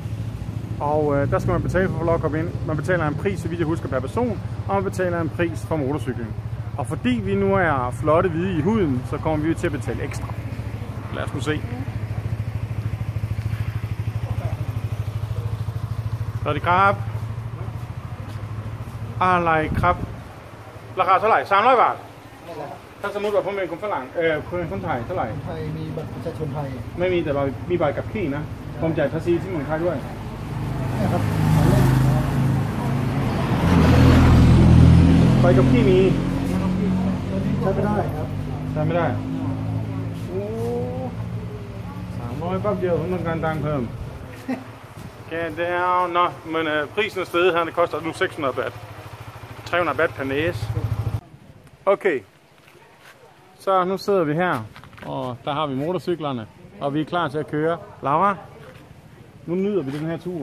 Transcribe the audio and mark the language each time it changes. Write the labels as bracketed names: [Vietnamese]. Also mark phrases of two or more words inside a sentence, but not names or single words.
[Danish] Og der skal man betale for at få lov at komme ind. Man betaler en pris, så vidt jeg husker, per person. Og man betaler en pris for motorcyklen. Og fordi vi nu er flotte hvide i huden, så kommer vi til at betale ekstra. Lad os nu se. Så er det krab. Alej krab. [Thai] ราคาเท่าไหร่300 บาท ถ้าสมมติว่าผมเป็นคนฝรั่งคนไทยเท่าไหร่ ไทยมีบัตรประชาชนไทย ไม่มีแต่ว่ามีใบกับขี่นะผมจ่ายภาษีที่เมืองไทยด้วย นะครับ ใบกับขี่มี ใช้ไม่ได้ครับ ใช้ไม่ได้โอ้300 แป๊บเดียวผมต้องการตังค์เพิ่ม [English] Get down. [Danish] Nå, men prisen er steget her, det koster nu 600 baht. 300 baht per næse. Okay. Så nu sidder vi her, og der har vi motorcyklerne, og vi er klar til at køre. Laura, nu nyder vi den her tur.